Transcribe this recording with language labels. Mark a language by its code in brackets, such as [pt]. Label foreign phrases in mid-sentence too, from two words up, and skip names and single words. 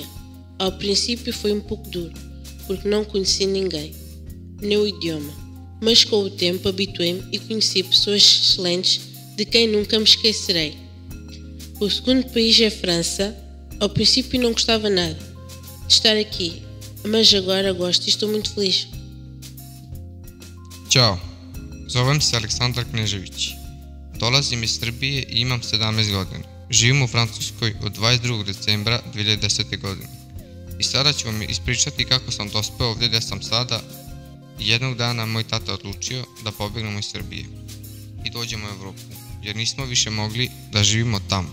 [pt] Ao princípio foi um pouco duro, porque não conheci ninguém, nem o idioma, mas com o tempo habituei-me e conheci pessoas excelentes de quem nunca me esquecerei. O segundo país é a França. Ao princípio não gostava nada de estar aqui, mas agora gosto e estou muito feliz. [sr] Ćao, zovem se Aleksandar Knežević. Dolazim iz Srbije i imam 17 godina. Živim u Francuskoj od 22. decembra 2010. godine. I sada ću vam ispričati kako sam dospeo ovdje gdje sam sada i jednog dana moj tata odlučio da pobegnemo iz Srbije i dođemo u Evropu, jer nismo više mogli da živimo tamo.